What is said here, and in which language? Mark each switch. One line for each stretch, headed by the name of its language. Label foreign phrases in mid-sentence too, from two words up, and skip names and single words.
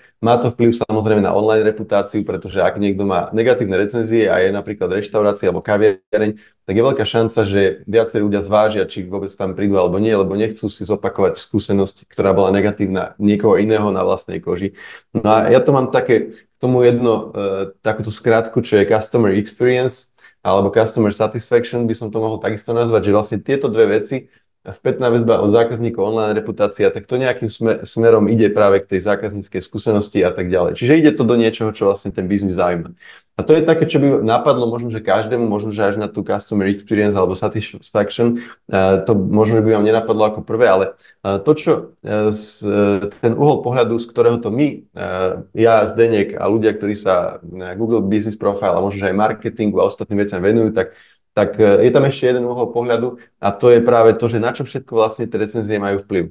Slovak: Má to vplyv samozrejme na online reputáciu, pretože ak niekto má negatívne recenzie a je napríklad reštaurácia alebo kaviareň, tak je veľká šanca, že viacerí ľudia zvážia, či vôbec tam prídu alebo nie, lebo nechcú si zopakovať skúsenosť, ktorá bola negatívna niekoho iného na vlastnej koži. No a ja to mám také k tomu takúto skratku, čo je
English: customer experience,
Slovak: alebo
English: customer satisfaction,
Slovak: by som to mohol takisto nazvať, že vlastne tieto dve veci, spätná väzba od zákazníkov, online reputácia, tak to nejakým smerom ide práve k tej zákazníckej skúsenosti a tak ďalej. Čiže ide to do niečoho, čo vlastne ten biznis zaujíma. A to je také, čo by napadlo možno, že každému, možno, že až na tú
English: customer experience
Slovak: alebo satisfaction, to možno, že by vám nenapadlo ako prvé, ale to, čo ten uhol pohľadu, z ktorého to my, ja, Zdeněk a ľudia, ktorí sa na Google Business Profile a možno, že aj marketingu a ostatným veciam venujú, tak je tam ešte jeden uhol pohľadu a to je práve to, že na čo všetko vlastne tie recenzie majú vplyv.